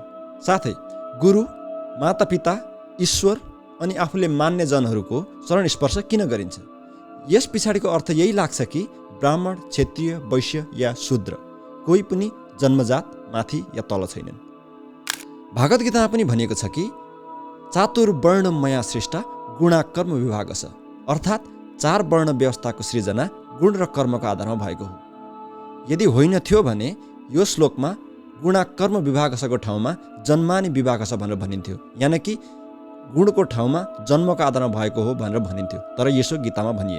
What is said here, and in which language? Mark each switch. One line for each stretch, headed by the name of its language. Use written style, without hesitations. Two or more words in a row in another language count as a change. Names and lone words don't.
Nepali: साथै गुरु, मातापिता, ईश्वर अनि आफूले मान्ने जनहरूको चरण स्पर्श किन गरिन्छ? यस पछाडिको अर्थ यही लाग्छ कि ब्राह्मण, क्षत्रिय, वैश्य या शूद्र कोही पनि जन्मजात माथि या तल छैनन्। भागवत गीतामा पनि भनिएको छ कि
Sanskrit: चातुर्वर्ण मया सृष्ट गुणाकर्म विभाग
Nepali: छ। अर्थात् 4 वर्ण व्यवस्थाको सृजना गुण र कर्मको आधारमा भएको हो। यदि होइन थियो भने यो श्लोकमा गुणाकर्म विभागसको ठाउँमा जन्माने विभाग छ भनेर भनिन्थ्यो, यानि कि गुणको ठाउँमा जन्मको आधारमा भएको हो भनेर भनिन्थ्यो, तर यसो गीतामा भनिएन।